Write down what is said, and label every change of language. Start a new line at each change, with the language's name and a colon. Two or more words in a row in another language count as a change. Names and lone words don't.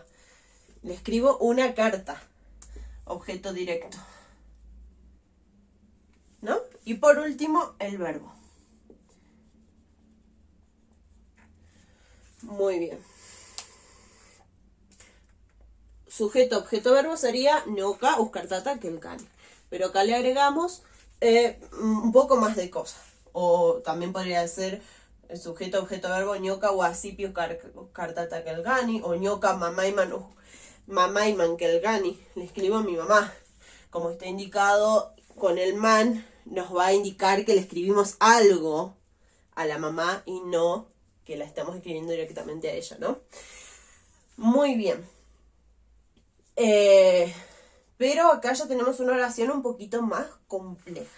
Spanish: Le escribo una carta. Objeto directo. ¿No? Y por último, el verbo. Muy bien. Sujeto, objeto, verbo sería
Quechua: ñoka, uskartata, kelkani.
Spanish: Pero acá le agregamos un poco más de cosas. O también podría ser el sujeto, objeto, verbo,
Quechua: ñoka, wasipi, uskartata, kelkani. O ñoka, mamaiman, kelkani.
Spanish: Le escribo a mi mamá. Como está indicado con el man, nos va a indicar que le escribimos algo a la mamá y no que la estamos escribiendo directamente a ella, ¿no? Muy bien. Pero acá ya tenemos una oración un poquito más compleja.